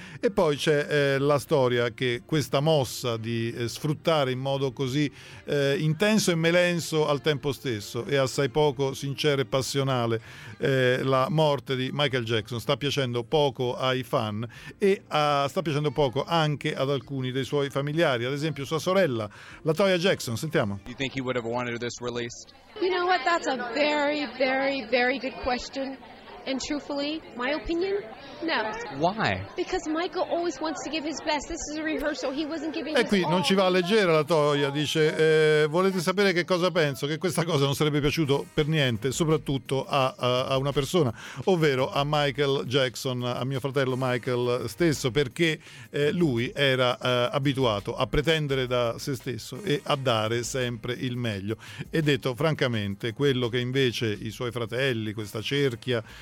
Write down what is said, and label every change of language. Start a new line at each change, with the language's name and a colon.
Italian: E poi c'è la storia che questa mossa di sfruttare in modo così intenso e melenso al tempo stesso e assai poco sincero e passionale la morte di Michael Jackson sta piacendo poco ai fan e sta piacendo poco anche ad alcuni dei suoi familiari, ad esempio sua sorella, Latoya Jackson. Sentiamo.
English: You think he would have wanted this released? You know what, that's a very, very, very good question. And truthfully, my opinion, no. Why? Because Michael always wants to give his best. This is a rehearsal. He wasn't giving his
Italian: all. E qui non ci va a leggere la toglia, dice, volete sapere che cosa penso? Che questa cosa non sarebbe piaciuto per niente, soprattutto a una persona, ovvero a Michael Jackson, a mio fratello Michael stesso, perché lui era abituato a pretendere da se stesso e a dare sempre il meglio. E detto francamente, quello che invece i suoi fratelli, questa cerchia